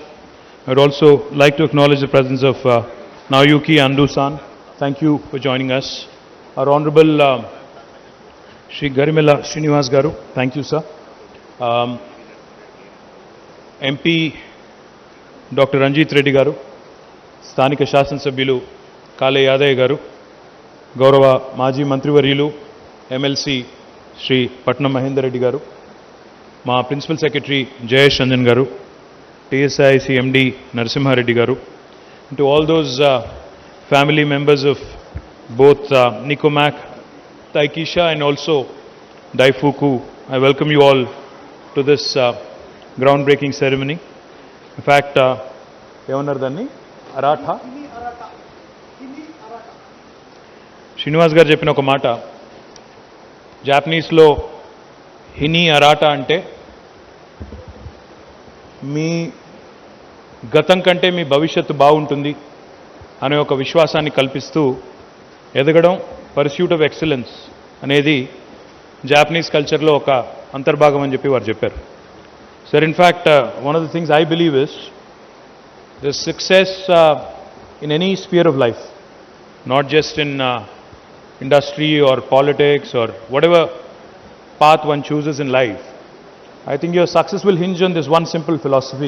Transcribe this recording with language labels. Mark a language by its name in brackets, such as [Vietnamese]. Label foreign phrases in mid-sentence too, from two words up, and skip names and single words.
[English] I would also like to acknowledge the presence of Naoyuki Ando-san. Thank you for joining us. Our Honorable Shri Garimella Srinivas Garu. Thank you, sir. MP Dr. Ranjit Reddy Garu, [Telugu] స్థానిక శాసన సభ్యులు Kale Yadaya Garu, గౌరవ మాజీ మంత్రివర్యులు, MLC Shri Patnam Mahendra Reddy Garu, Ma [English] Principal Secretary [Telugu] Jayesh Ranjan Garu, TSIC MD Narasimha Reddy Garu, [English] and to all those family members of both Nicomac, Taikisha and also Daifuku, I welcome you all to this groundbreaking ceremony. In fact, [Telugu] ఇవానర్దని అరత శ్రీనివాస్ గారు చెప్పిన ఒక మాట జాపనీస్ లో హిని అరత అంటే మీ గతం కంటే మీ భవిష్యత్తు బాగుంటుంది అనే ఒక విశ్వాసాన్ని కల్పిస్తూ ఎదగడం [English] pursuit of excellence [Telugu] అనేది [English] Japanese culture [Telugu] ఒక అంతర్భాగం అని చెప్పి వారు చెప్పారు. [English] Sir, in fact one of the things I believe is the success in any sphere of life, not just in industry or politics or whatever path one chooses in life. I think your success will hinge on this one simple philosophy.